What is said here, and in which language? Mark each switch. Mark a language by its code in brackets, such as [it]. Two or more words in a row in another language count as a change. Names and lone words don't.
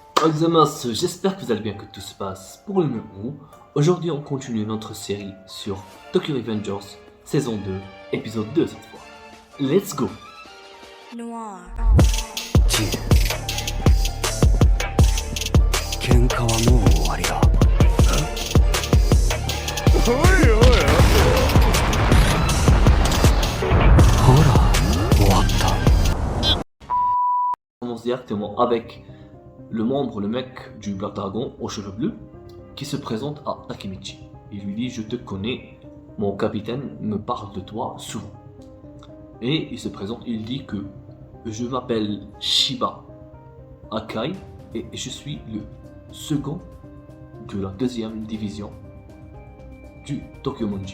[fr] Examas, j'espère que vous allez bien, que tout se passe pour le mieux. Aujourd'hui, on continue notre série sur Tokyo Revengers, saison 2, épisode 2 cette fois. [en] Let's go! [fr] Noir. [ja] 喧嘩はもう終わりだ。ほら、終わった。 [fr] On commence directement avec le membre, le mec du Black Dragon aux cheveux bleus, qui se présente à Takemichi. Il lui dit: je te connais, mon capitaine me parle de toi souvent. Et il se présente, il dit que je m'appelle Shiba Akai et je suis le second de la deuxième division du Tokyo Monji.